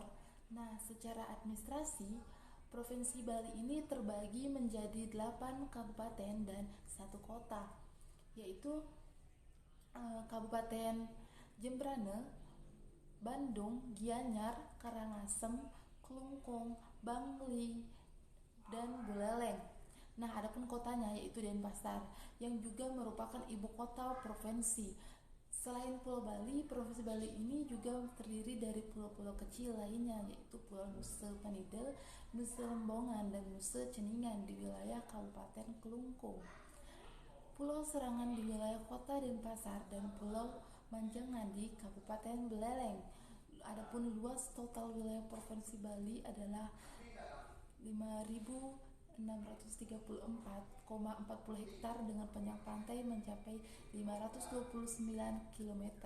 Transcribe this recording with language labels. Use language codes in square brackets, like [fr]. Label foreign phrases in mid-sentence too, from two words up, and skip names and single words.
[id] Nah, secara administrasi, Provinsi Bali ini terbagi menjadi 8 kabupaten dan 1 kota, yaitu Kabupaten Jembrane, Bandung, Gianyar, Karangasem, Klungkung, Bangli, dan Buleleng. Nah, adapun kotanya yaitu Denpasar yang juga merupakan ibu kota provinsi. Selain Pulau Bali, Provinsi Bali ini juga terdiri dari pulau-pulau kecil lainnya yaitu Pulau Nusa Penida, Nusa Lembongan, dan Nusa Ceningan di wilayah Kabupaten Klungkung. Pulau Serangan di wilayah Kota Denpasar dan Pulau Manjangan di Kabupaten Buleleng. Adapun luas total wilayah Provinsi Bali adalah 5.634,40 hektar dengan panjang pantai mencapai 529 km.